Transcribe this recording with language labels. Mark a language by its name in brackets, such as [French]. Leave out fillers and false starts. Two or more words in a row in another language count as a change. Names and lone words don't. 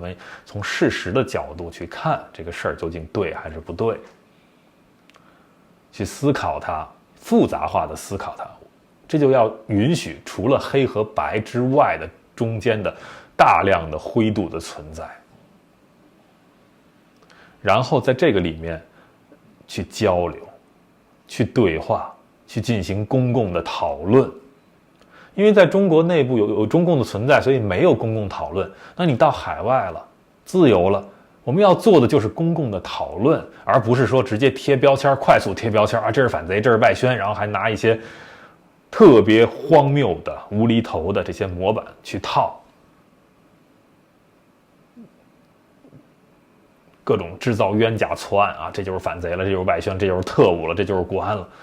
[Chinese] 們從事實的角度去看这個事兒究竟對還是不對，去思考它，複雜化的思考它，這就要允許除了黑和白之外的中間的大量的灰度的存在，然後在這個裡面去交流，去對話，去進行公共的討論。因為在中國內部有中共的存在，所以沒有公共討論。那你到海外了，自由了，我們要做的就是公共的討論，而不是說直接貼標籤，快速貼標籤啊，這是反賊，這是外宣，然後還拿一些特別荒謬的、無厘頭的這些模板去套，各種制造冤假錯案啊，這就是反賊了，這就是外宣，這就是特務了，這就是國安了。